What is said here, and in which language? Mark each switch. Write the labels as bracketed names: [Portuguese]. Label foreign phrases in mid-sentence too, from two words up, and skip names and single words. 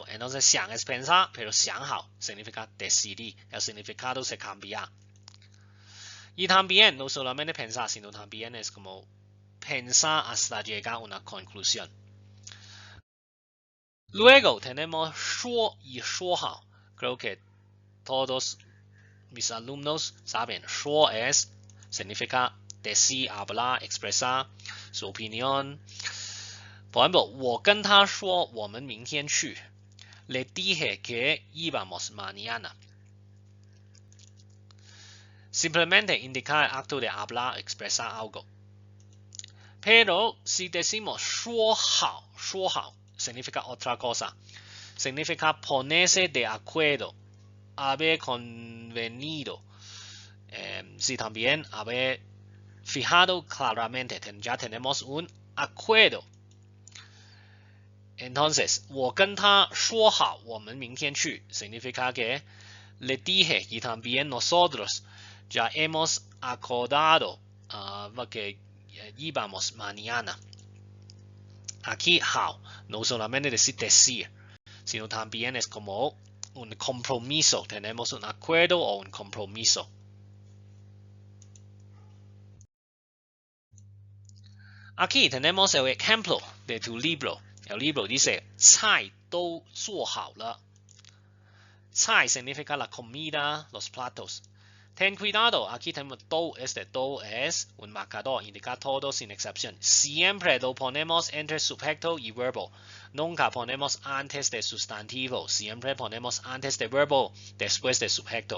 [Spanish] Entonces, 想 es pensar, pero 想好 significa decidir. El significado se cambia. Y también, no solamente pensar, sino también es como pensar hasta llegar a una conclusión. Luego tenemos 说 y 说好. Creo que todos mis alumnos saben. 说 es, significa decir, hablar, expresar su opinión. Por ejemplo, [Chinese] 我跟他说我们明天去 [Spanish] Le dije que íbamos mañana. Simplemente indica el acto de hablar, expresar algo. Pero si decimos 说好 significa otra cosa. Significa ponerse de acuerdo, haber convenido. Si también haber fijado claramente, ya tenemos un acuerdo. Entonces, [Chinese] 我跟他说好我们明天去 [Spanish] significa que le dije y también nosotros ya hemos acordado que íbamos mañana. Aquí 好 no solamente decir, sino también es como un compromiso. Tenemos un acuerdo o un compromiso. Aquí tenemos el ejemplo de tu libro. El libro dice [Chinese] 菜都做好了. [Spanish] 菜 significa la comida, los platos. Ten cuidado, aquí tenemos do. Este do es un marcador, indica todo sin excepción. Siempre lo ponemos entre sujeto y verbo. Nunca ponemos antes de sustantivo. Siempre ponemos antes de verbo, después de sujeto.